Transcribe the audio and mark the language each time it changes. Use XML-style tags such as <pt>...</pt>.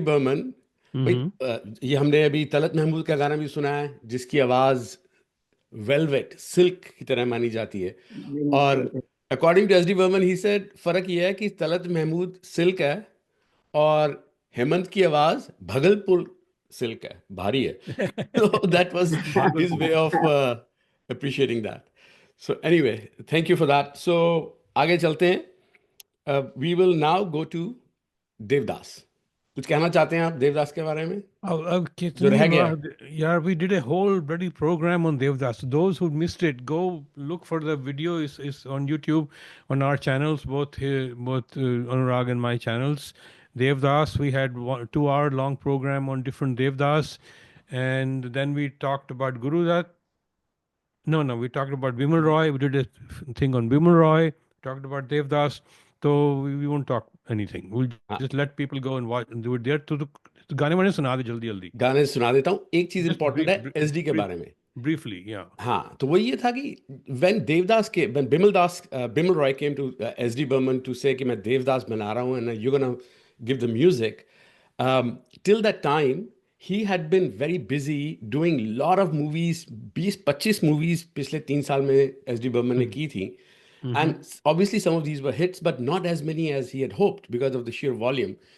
<hi>बर्मन, भाई, ये हमने अभी तलत महमूद का गाना भी सुना है, जिसकी आवाज वेलवेट, सिल्क की तरह मानी जाती है. और बिल्कुल.</hi> <en>According to S D.</en> <hi>Burman,</hi> <en>he said</en> <hi>फर्क ये है कि तलत महमूद सिल्क है और हेमंत की आवाज भगलपुर सिल्क है, भारी है.</hi> <en>So that was his way of appreciating that. So anyway, thank you for that. So</en> <hi>आगे चलते हैं.</hi> <en>We will now go to Devdas.</en> <hi>कुछ कहना चाहते हैं आप देवदास के बारे में, जो रह गया?</hi> <en>Yeah, we did a whole bloody program on Devdas. Those who missed it, go look for the video. Is on YouTube, on our channels, both Anurag and my channels. Devdas, we had 2 hour long program on different Devdas, and then we talked about Guru Dutt. No, we talked about Bimal Roy. We did a thing on Bimal Roy. Talked about Devdas. So we won't talk anything. We'll just let people go and watch and do it there.</en> <hi>तो गाने वाने सुना दे जल्दी. गाने सुना देता हूँ. एक चीज इंपॉर्टेंट है एसडी के बारे में.</hi> <en>Briefly, yeah.</en> <hi>हाँ, तो वो ये था कि</hi> <en>when Bimal Roy came to S.D. Burman to say</en> <hi>कि मैं देवदास बना रहा हूँ</hi> <en>and you're gonna give the music, till that time he had been very busy doing lot of movies.</en> <hi>20-25 movies पिछले 3 साल में S.D. Burman ने की थी.</hi> <en>And obviously some of these were hits, but not as many as he had hoped because of the sheer volume.</en>